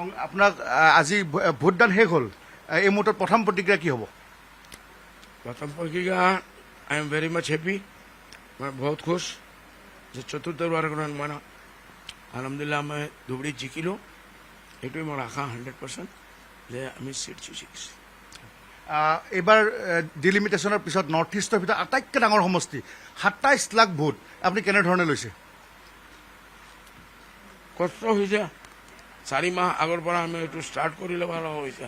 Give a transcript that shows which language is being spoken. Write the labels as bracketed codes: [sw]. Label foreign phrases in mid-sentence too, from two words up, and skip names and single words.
[as] আপোনাক আজি ভোটদান শেষ হ'ল, এই মুহূৰ্তত প্ৰথম প্ৰতিক্ৰিয়া কি হ'ব? [hi] प्रथम प्रतिक्रिया [en] I am very much happy. [hi] मैं बहुत खुश [as] যে চতুর্থ বারের মানে আলহামদুলিল্লাহ আমি ধুবড়ি জিকিলো। এইটোৱে মোৰ আশা 100% যে আমি সিট জিকিছো। এইবাৰ ডিলিমিটেশ্যনৰ পিছত নৰ্থ ইষ্টৰ ভিতৰত আটাইতকৈ ডাঙৰ সমষ্টি ২৭ লাখ ভোট আপুনি কেনেধৰণে লৈছে? কষ্ট হৈছে, 4 মাহ আগৰ পৰা আমি এইটো ষ্টাৰ্ট কৰিলে ভাল হৈছে।